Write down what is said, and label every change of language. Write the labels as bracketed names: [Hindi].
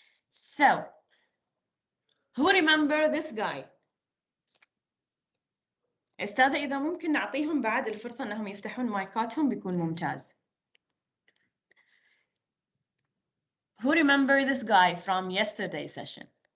[English] So, who remember this guy? [Arabic] استاذة إذا ممكن نعطيهم بعد الفرصة أنهم يفتحون مايكاتهم بيكون ممتاز. [English] Who remember this guy from yesterday's session?